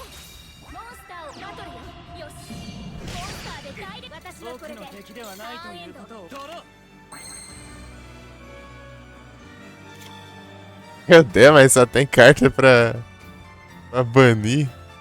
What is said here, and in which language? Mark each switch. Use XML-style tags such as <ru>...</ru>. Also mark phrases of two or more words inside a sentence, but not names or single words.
<ja>モンスターをバトルよ。よし。モンスターでダイレクト。私はこ僕れでの敵ではないということをドロー</ja> <pt>Meu Deus, mas só tem carta pra banir.</pt>